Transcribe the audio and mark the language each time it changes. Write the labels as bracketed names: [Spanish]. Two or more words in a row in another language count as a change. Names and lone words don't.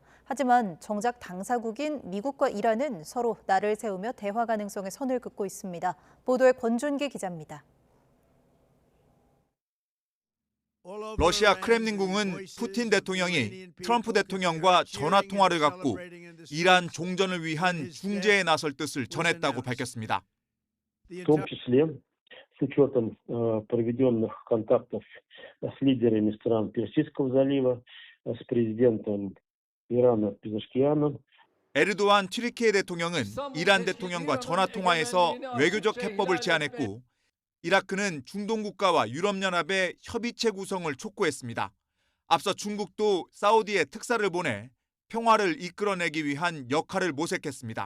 [Korean] 하지만 정작 당사국인 미국과 이란은 서로 날을 세우며 대화 가능성에 선을 긋고 있습니다. 보도에 권준기 기자입니다. 러시아 크렘린궁은 푸틴 대통령이 트럼프 대통령과 전화 통화를 갖고 이란 종전을 위한 중재에 나설 뜻을 전했다고 밝혔습니다. [Russian] В том числе с учетом проведенных контактов с лидерами стран Персидского залива, с президентом Ирана Пезешкианом. [Korean] 에르도안 튀르키예 대통령은 이란 대통령과 전화 통화에서 외교적 해법을 제안했고 이라크는 중동 국가와 유럽연합의 협의체 구성을 촉구했습니다. 앞서 중국도 사우디에 특사를 보내 평화를 이끌어내기 위한 역할을 모색했습니다.